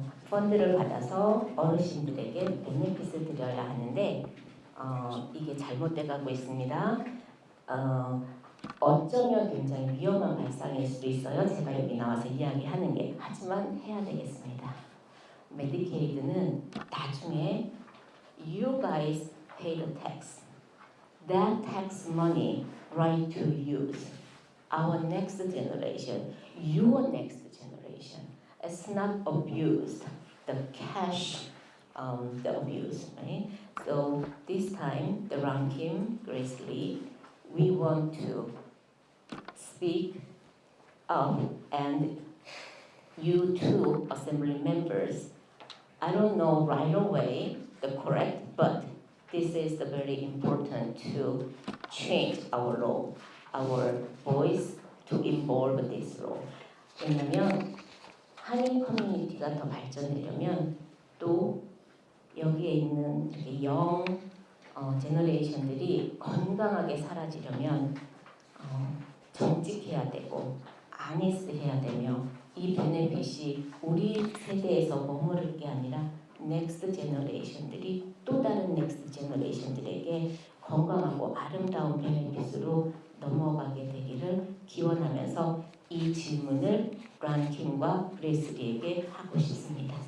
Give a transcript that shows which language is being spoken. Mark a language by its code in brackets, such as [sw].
[ko] 펀드를 받아서 어르신들에게 베네핏을 드려야 하는데 이게 잘못돼 가고 있습니다. 어쩌면 굉장히 위험한 발상일 수도 있어요. 제가 여기 나와서 이야기하는 게. 하지만 해야 되겠습니다. 메디케이드는 나중에 [en] you guys pay the tax. That tax money right to use. Our next generation, your next generation. It's not abused. The cash, the abuse, right? So this time, the Ron Kim, Grace Lee, we want to speak up, and you two assembly members, I don't know right away the correct, but this is the very important to change our law, our voice to involve this law. [ko] 왜냐면 한인 커뮤니티가 더 발전되려면 또 여기에 있는 영 제너레이션들이 건강하게 살아지려면 정직해야 되고 아니스해야 되며 이 베네핏이 우리 세대에서 머무를 게 아니라 넥스트 제너레이션들이 또 다른 넥스트 제너레이션들에게 건강하고 아름다운 베네핏으로 넘어가게 되기를 기원하면서 이 질문을 란킴과 그레이스리에게 하고 싶습니다.